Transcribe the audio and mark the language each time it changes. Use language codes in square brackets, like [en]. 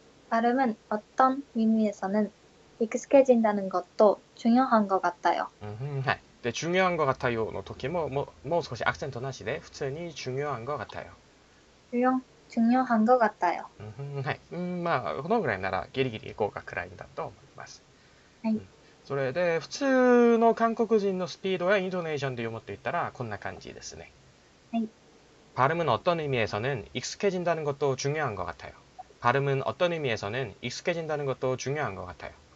[ko] 발음은 어떤 의미에서는 익숙해진다는 것도 중요한 것 같아요. [ja] はい。で、 [ko] 중요한 것 같아요 [ja] の時も、もう少しアクセントなしで、普通に중요한 것 같아요。 [ko] 중요한 것 같아요. [ja] はい。まあ、このぐらいならギリギリ合格ラインだと思います。はい。それで、普通の韓国人のスピードやイントネーションで読むと言ったら、こんな感じですね。はい。 [ko] 발음은 어떤 의미에서는 익숙해진다는 것도 중요한 것 같아요. 발음은 어떤 의미에서는 익숙해진다는 것도 중요한 것 같아요.